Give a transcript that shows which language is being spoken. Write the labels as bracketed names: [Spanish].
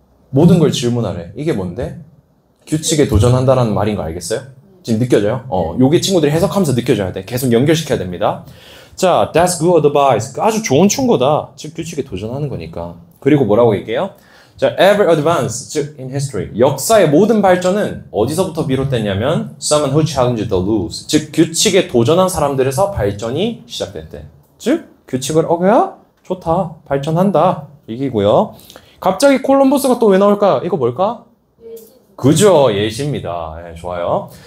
[Korean] 모든 걸 질문하래. 이게 뭔데? 규칙에 도전한다라는 말인 거 알겠어요? 지금 느껴져요? 요게 친구들이 해석하면서 느껴져야 돼. 계속 연결시켜야 됩니다. 자, [English] that's good advice. [Korean] 아주 좋은 충고다. 즉, 규칙에 도전하는 거니까. 그리고 뭐라고 얘기해요? [English] 자, every advance, 즉, in history. [Korean] 역사의 모든 발전은 어디서부터 비롯됐냐면, [English] someone who challenged the rules. [Korean] 즉, 규칙에 도전한 사람들에서 발전이 시작됐대. 즉, 규칙을 어겨야 좋다. 발전한다. 얘기고요. 갑자기 콜럼버스가 또 왜 나올까? 이거 뭘까? 그죠, 예시입니다. 좋아요.